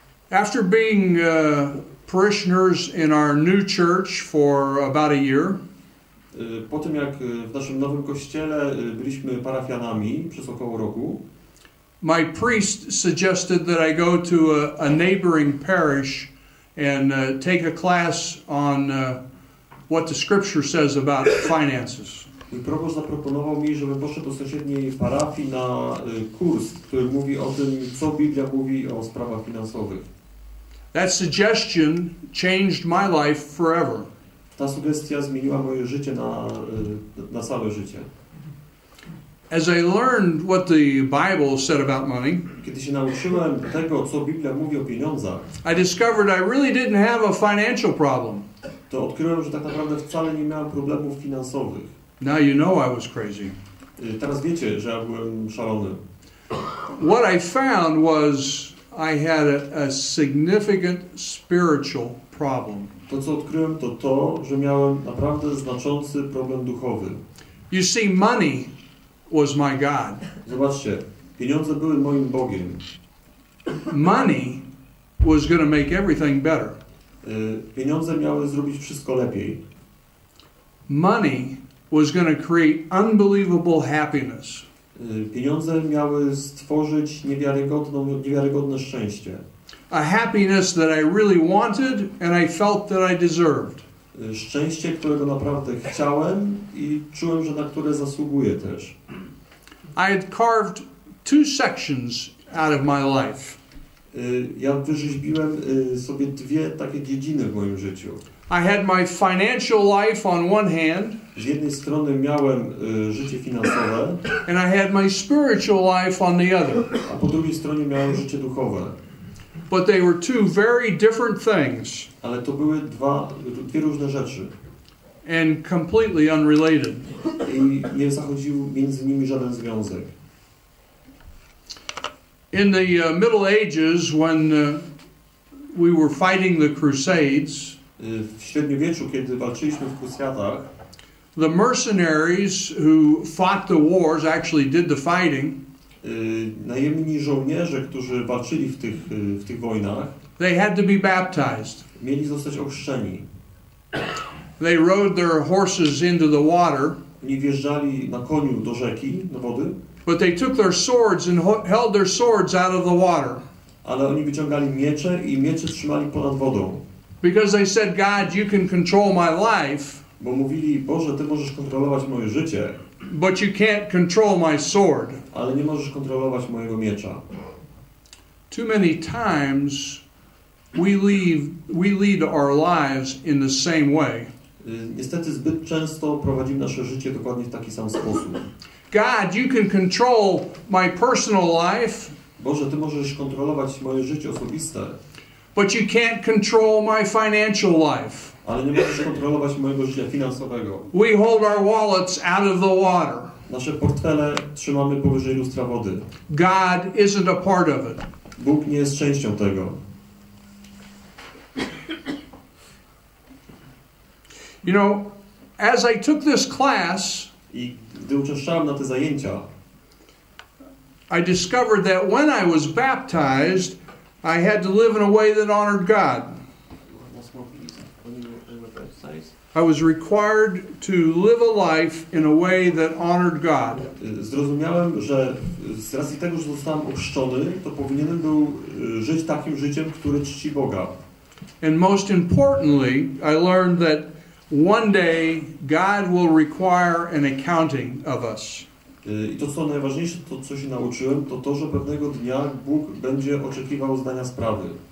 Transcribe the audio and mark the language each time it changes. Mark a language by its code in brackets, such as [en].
[en] After being parishioners in our new church for about a year, [pl] Po tym jak w naszym nowym kościele byliśmy parafianami przez około roku, [en] my priest suggested that I go to a neighboring parish and take a class on what the scripture says about finances. [pl] mój proboszcz zaproponował mi, żebym poszedł do sąsiedniej parafii na kurs, który mówi o tym, co Biblia mówi o sprawach finansowych. [en] That suggestion changed my life forever. [pl] Ta sugestia zmieniła moje życie na całe życie. [en] As I learned what the Bible said about money, [pl] Kiedy się nauczyłem tego, co Biblia mówi o pieniądzach, [en] I discovered I really didn't have a financial problem. [pl] to odkryłem, że tak naprawdę wcale nie miałem problemów finansowych. [en] Now you know I was crazy. [pl] Teraz wiecie, że ja byłem szalony. [en] What I found was I had a significant spiritual problem. [pl] To, co odkryłem, to, że miałem naprawdę znaczący problem duchowy. [en] You see, money was my God. [pl] Zobaczcie, pieniądze były moim Bogiem. [en] Money was going to make everything better. [pl] Pieniądze miały zrobić wszystko lepiej. [en] Money was going to create unbelievable happiness. [pl] Pieniądze miały stworzyć niewiarygodne szczęście. [en] A happiness that I really wanted and I felt that I deserved. [pl] Szczęście, którego naprawdę chciałem i czułem, że na które zasługuję też. [en] I had carved two sections out of my life. [pl] Ja wyrzeźbiłem sobie dwie takie dziedziny w moim życiu. [en] I had my financial life on one hand, [pl] Z jednej strony miałem życie finansowe, [en] and I had my spiritual life on the other. [pl] a po drugiej stronie miałem życie duchowe. [en] But they were two very different things [pl] Ale to były dwie różne rzeczy. [en] and completely unrelated. [pl] I nie zachodził między nimi żaden związek. [en] In the Middle Ages, when we were fighting the Crusades, [pl] W średniowieczu, kiedy walczyliśmy w krucjatach, [en] the mercenaries who fought the wars actually did the fighting. [pl] Najemni żołnierze, którzy walczyli w tych wojnach, [en] They had to be baptized. [pl] mieli zostać ochrzczeni. [en] They rode their horses into the water, [pl] Oni wjeżdżali na koniu do rzeki, do wody, [en] but they took their swords and held their swords out of the water. [pl] ale oni wyciągali miecze i miecze trzymali ponad wodą. [en] Because they said, God, you can control my life, [pl] Bo mówili, Boże, Ty możesz kontrolować moje życie, [en] but you can't control my sword. [pl] Ale nie możesz kontrolować mojego miecza. [en] Too many times we lead our lives in the same way. [pl] Niestety zbyt często prowadzimy nasze życie dokładnie w taki sam sposób. [en] God, you can control my personal life. [pl] Boże, Ty możesz kontrolować moje życie osobiste. [en] But you can't control my financial life. [pl] Ale nie możesz kontrolować mojego życia finansowego. [en] We hold our wallets out of the water. [pl] Nasze portfele trzymamy powyżej lustra wody. [en] God isn't a part of it. [pl] Bóg nie jest częścią tego. [en] You know, as I took this class, [pl] I gdy uczęszczałem na te zajęcia, [en] I discovered that when I was baptized, I had to live in a way that honored God. I was required to live a life in a way that honored God. [pl] Zrozumiałem, że z racji tego, że zostałem ochrzczony, to powinienem był żyć takim życiem, które czci Boga. [en] And most importantly, I learned that one day God will require an accounting of us. [pl] I to, co najważniejsze, to co się nauczyłem, to to, że pewnego dnia Bóg będzie oczekiwał zdania sprawy.